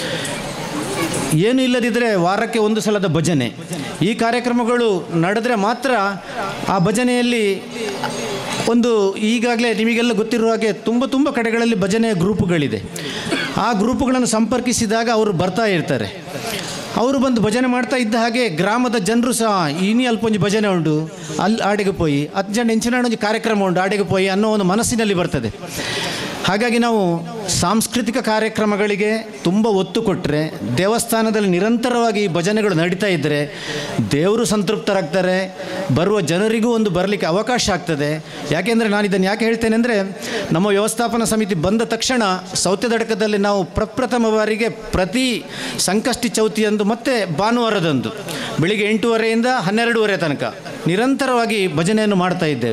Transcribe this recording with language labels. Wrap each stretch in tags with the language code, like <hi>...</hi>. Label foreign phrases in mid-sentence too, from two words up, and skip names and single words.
<kn>ಏನು ಇಲ್ಲದಿದ್ದರೆ ವಾರಕ್ಕೆ ಒಂದು ಸಲದ ಭಜನೆ, ಈ ಕಾರ್ಯಕ್ರಮಗಳು ನಡೆದರೆ ಮಾತ್ರ ಆ ಭಜನೆಯಲ್ಲಿ ಒಂದು ಈಗಾಗಲೇ ನಿಮಗೆಲ್ಲ ಗೊತ್ತಿರುವ ಹಾಗೆ ತುಂಬ ಕಡೆಗಳಲ್ಲಿ ಭಜನೆಯ ಗ್ರೂಪುಗಳಿದೆ. ಆ ಗ್ರೂಪುಗಳನ್ನು ಸಂಪರ್ಕಿಸಿದಾಗ ಅವರು ಬರ್ತಾ ಇರ್ತಾರೆ. ಅವರು ಬಂದು ಭಜನೆ ಮಾಡ್ತಾ ಇದ್ದ ಹಾಗೆ ಗ್ರಾಮದ ಜನರು ಸಹ</kn> <tcy>ಇನಿ ಅಲ್ಪೊಂಜಿ ಭಜನೆ ಉಂಟು, ಅಲ್ಲಿ ಆಡೆಗೆ ಪೋಯಿ 10 ಜನ ಎಂಚಿನ ಒಂದು ಕಾರ್ಯಕ್ರಮ ಉಂಟು ಆಡೆಗೆ ಪೋಯಿ</tcy> <kn>ಅನ್ನೋ ಒಂದು ಮನಸ್ಸಿನಲ್ಲಿ ಬರ್ತದೆ. ಹಾಗಾಗಿ ನಾವು ಸಾಂಸ್ಕೃತಿಕ ಕಾರ್ಯಕ್ರಮಗಳಿಗೆ ತುಂಬ ಒತ್ತು ಕೊಟ್ಟರೆ, ದೇವಸ್ಥಾನದಲ್ಲಿ ನಿರಂತರವಾಗಿ ಈ ಭಜನೆಗಳು ನಡೀತಾ ಇದ್ದರೆ ದೇವರು ಸಂತೃಪ್ತರಾಗ್ತಾರೆ, ಬರುವ ಜನರಿಗೂ ಒಂದು ಬರಲಿಕ್ಕೆ ಅವಕಾಶ ಆಗ್ತದೆ. ಯಾಕೆಂದರೆ ನಾನು ಇದನ್ನು ಯಾಕೆ ಹೇಳ್ತೇನೆ ಅಂದರೆ, ನಮ್ಮ ವ್ಯವಸ್ಥಾಪನಾ ಸಮಿತಿ ಬಂದ ತಕ್ಷಣ ಸೌತೆದಡಕದಲ್ಲಿ ನಾವು ಪ್ರಪ್ರಥಮ ಬಾರಿಗೆ ಪ್ರತಿ ಸಂಕಷ್ಟಿ ಚೌತಿಯಂದು ಮತ್ತು ಭಾನುವಾರದಂದು ಬೆಳಿಗ್ಗೆ 8:30ಯಿಂದ 12:30 ತನಕ ನಿರಂತರವಾಗಿ ಭಜನೆಯನ್ನು ಮಾಡ್ತಾ ಇದ್ದೇವೆ.</kn>